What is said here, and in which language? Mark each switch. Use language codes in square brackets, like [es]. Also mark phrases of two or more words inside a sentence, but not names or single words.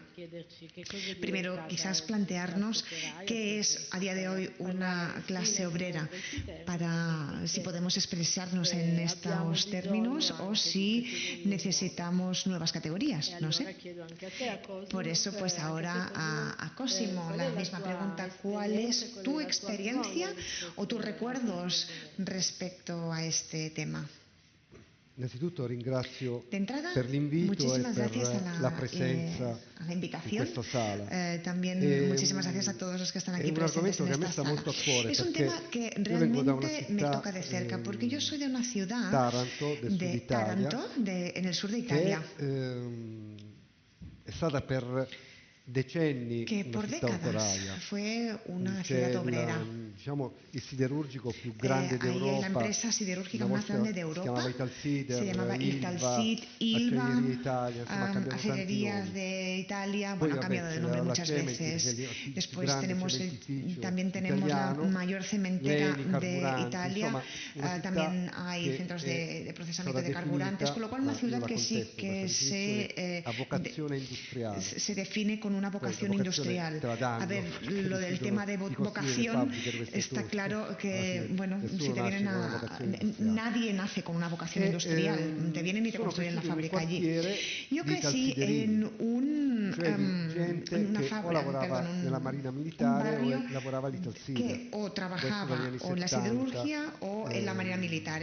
[es] Primero, quizás plantearnos qué es a día de hoy una clase obrera, para si podemos expresarnos en estos términos o si necesitamos nuevas categorías, no sé. Por eso, pues ahora a Cosimo la misma pregunta: ¿cuál es tu experiencia o tus recuerdos respecto a este tema? [it] Innanzitutto ringrazio [es] De entrada, [it] per l'invito e [es] muchísimas gracias [it] per la presenza [es] a la invitación. [it] in questa sala. [es] También muchísimas gracias a todos los que están aquí [it] un [es] presentes [it] argomento [es] en [it] che a me [es] esta [it] sta [es] sala. [it] molto a cuore, [es] Es un [it] perché [es] tema que [it] io vengo da una [es] realmente me [it] città, [es] toca de cerca, porque yo soy de una ciudad [it] Taranto, del sud [es] de [it] Italia, [es] Taranto, en el sur de Italia, [it] è stata per decenni [es] que [it] una [es] por [it] città [es] décadas [it] operaia. [es] fue una [it] C'è [es] ciudad obrera. [it] diciamo, il siderurgico più grande [es] Ahí hay la [it] d'Europa. [es] empresa siderúrgica [it] Una [es] más [it] volta [es] grande de [it] si [es] Europa. [it] chiamava Italsider, [es] Se llamaba [it] Ilva, [es] Italsit, Ilva, [it] Acciaierie Italia, insomma ha cambiato tanti [es] Acelerías [it] nomi. [es] de Italia. [it] Poi, [es] Bueno, ha [it] vabbè, [es] cambiado de [it] c'è [es] nombre [it] la [es] muchas [it] Cementir, [es] veces. [it] che è il più [es] Después [it] grande cementificio [es] también tenemos la [it] italiano, [es] mayor cementera [it] Leni, [es] de [it] carburanti, [es] Italia. [it] insomma, una città [es] También hay [it] che [es] centros [it] è [es] de procesamiento [it] stata [es] de carburantes, [it] definita, [es] con lo cual una [it] io [es] ciudad [it] la [es] que sí [it] contesto [es] que [it] questa definizione, a vocazione industriale. [es] se define con una vocación industrial. A ver, lo del tema de vocación está claro que, bueno, si te vienen nadie nace con una vocación industrial, te vienen y te construyen la fábrica allí. Yo crecí en un barrio que o trabajaba o en la siderurgia o en la marina militar.